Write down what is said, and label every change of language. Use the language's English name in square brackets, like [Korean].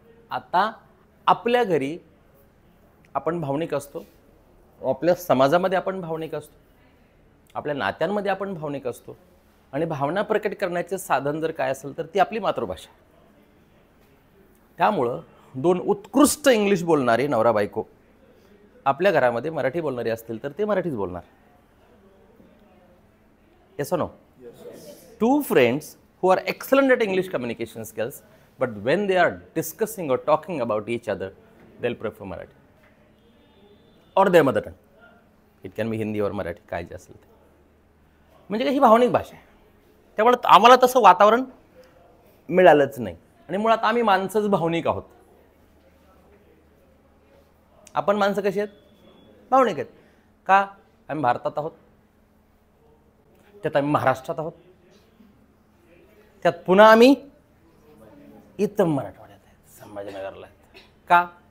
[Marathi] आता आपल्या घरी आपण भावनिक असतो, आपल्या समाजामध्ये आपण भावनिक असतो, आपल्या नात्यांमध्ये आपण भावनिक असतो आणि भावना प्रकट करण्याचे साधन जर काय असेल तर ती आपली मातृभाषा. त्यामुळं दोन उत्कृष्ट इंग्लिश बोलणारे नवरा बायको आपल्या घरामध्ये मराठी बोलणारे असतील तर ते मराठीच बोलणार. [English] Yes or no? Two friends who are excellent at English communication skills but when they are discussing or talking about each other they will prefer Marathi or their mother tongue. It can be Hindi or Marathi, [Marathi] काय जे असेल ते. म्हणजे काही ही भावनिक भाषा आहे. त्यामुळे आम्हाला तसं वातावरण मिळालंच नाही. आणि मुळात आम्ही माणसंच भावनिक आहोत. आपण माणसं कशी आहेत? भावनिक आहेत. का? आम्ही भारतात आहोत, त्यात आम्ही महाराष्ट्रात आहोत, त्यात पुन्हा आम्ही इथं मराठवाड्यात आहेत, संभाजीनगरला आहेत. का?